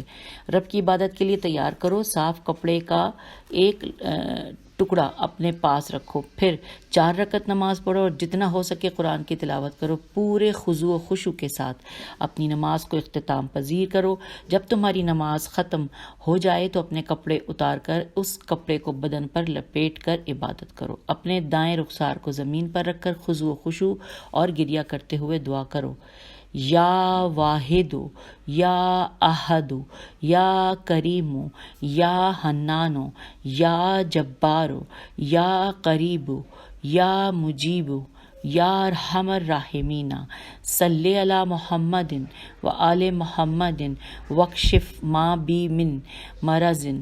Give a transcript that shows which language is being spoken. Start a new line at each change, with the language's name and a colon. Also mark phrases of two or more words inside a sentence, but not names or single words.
Urdu: رب کی عبادت کے لیے تیار کرو، صاف کپڑے کا ایک ٹکڑا اپنے پاس رکھو، پھر 4 رکعت نماز پڑھو اور جتنا ہو سکے قرآن کی تلاوت کرو، پورے خضوع و خشوع کے ساتھ اپنی نماز کو اختتام پذیر کرو۔ جب تمہاری نماز ختم ہو جائے تو اپنے کپڑے اتار کر اس کپڑے کو بدن پر لپیٹ کر عبادت کرو، اپنے دائیں رخسار کو زمین پر رکھ کر خضوع و خشوع اور گریہ کرتے ہوئے دعا کرو،
Arabic: یا واحدو یا احدو یا کریمو یا حنانو یا جبارو یا قریبو یا مجیبو یا ارحم الراحمین، صلی علی محمد و آل محمد واکشف ما بی من مرض